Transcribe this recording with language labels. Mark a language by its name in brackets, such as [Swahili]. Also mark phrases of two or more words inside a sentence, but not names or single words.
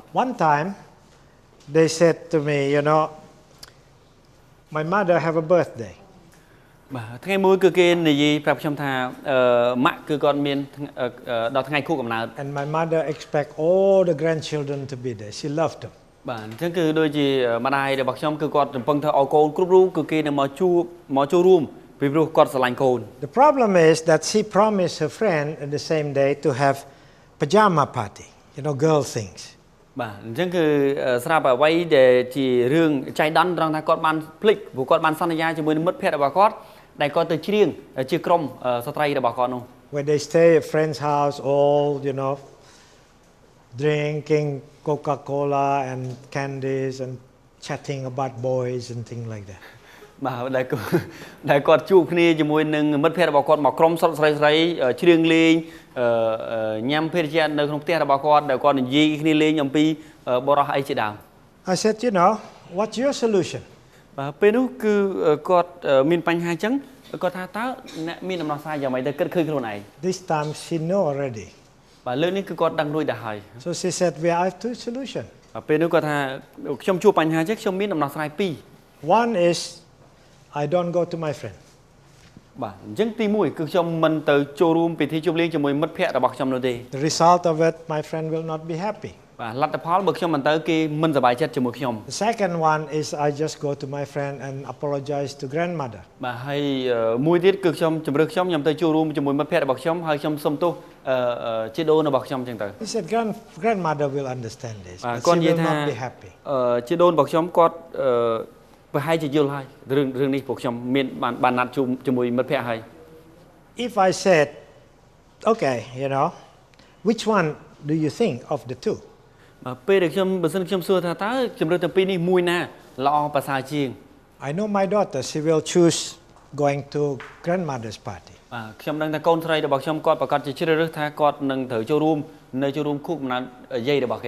[English] One time, they said to me, my mother have a birthday. [Khmer] បាទថ្ងៃមួយគឺគេនិយាយប្រាប់ខ្ញុំថាម៉ាក់គឺគាត់មានដល់ថ្ងៃខួបកំណើត [English] And my mother expect all the grandchildren to be there. She loved them. [Khmer] បាទអញ្ចឹងគឺដូចជាម្ដាយរបស់ខ្ញុំគឺគាត់រំពឹងថាឲ្យកូនគ្រប់រូបគឺគេនឹងមកចូលរួមពីព្រោះគាត់ស្រឡាញ់កូន [English] The problem is that she promised her friend on the same day to have pajama party, girl things. [Khmer] បាទអញ្ចឹងគឺស្រាប់អ្វីដែលជារឿងចៃដន្យត្រង់ថាគាត់បានភ្លេចព្រោះគាត់បានសន្យាជាមួយនឹងមិត្តភក្តិរបស់គាត់ដែលគាត់ទៅច្រៀងជាក្រុមស្ត្រីរបស់គាត់នោះ [English] When they stay at a friend's house, all, drinking Coca-Cola and candies and chatting about boys and things like that. [Khmer] បាទដែលគាត់ជួបគ្នាជាមួយនឹងមិត្តភក្តិរបស់គាត់មកក្រុមស្រុកស្រីច្រៀងលេងញ៉ាំភេសជ្ជៈនៅក្នុងផ្ទះរបស់គាត់ដែលគាត់និយាយគ្នាលេងអំពីបរិសុទ្ធអីជាដើម [English] I said, what's your solution? [Khmer] បាទពេលនោះគឺគាត់មានបញ្ហាអញ្ចឹងគាត់ថាតើអ្នកមានដំណោះស្រាយយ៉ាងម៉េចទៅគិតឃើញខ្លួនឯង [English] This time she know already. [Khmer] បាទលើកនេះគឺគាត់ដឹងរួចដែរហើយ [English] So she said, we have 2 solutions. [Khmer] ពេលនោះគាត់ថាខ្ញុំជួបបញ្ហាអញ្ចឹងខ្ញុំមានដំណោះស្រាយ2 [English] One is I don't go to my friend. [Khmer] បាទអញ្ចឹងទី1គឺខ្ញុំមិនទៅចូលរួមពិធីជប់លៀងជាមួយមិត្តភក្តិរបស់ខ្ញុំនោះទេ [English] The result of it, my friend will not be happy. [Khmer] បាទលទ្ធផលបើខ្ញុំមិនទៅគេមិនសប្បាយចិត្តជាមួយខ្ញុំ [English] The second one is I just go to my friend and apologize to grandmother. [Khmer] បាទហើយមួយទៀតគឺខ្ញុំជំរឿខ្ញុំទៅចូលរួមជាមួយមិត្តភក្តិរបស់ខ្ញុំហើយខ្ញុំសុំទោសជីដូនរបស់ខ្ញុំអញ្ចឹងទៅ [English] He said grandmother will understand this. But [Khmer] គាត់ [English] she [Khmer] និយាយ [English] will [Khmer] ថា [English] not be happy. [Khmer] ជីដូនរបស់ខ្ញុំគាត់ប្រប្រហែលជាយល់ហើយរឿងនេះពួកខ្ញុំមានបានណាត់ជួបជាមួយមិត្តភ័ក្តិហើយ [English] If I said, okay, which one do you think of the two? [Khmer] ពេលដែលបើសិនខ្ញុំសួរថាតើជំរឿនទាំងពីរនេះមួយណាល្អប្រសើរជាង [English] I know my daughter, she will choose going to grandmother's party. [Khmer] ខ្ញុំដឹងថាកូនស្រីរបស់ខ្ញុំគាត់ប្រកាសជាជ្រើសរើសថាគាត់នឹងត្រូវចូលរួមនៅចូលរួមខួបកំណើតយាយរបស់គេ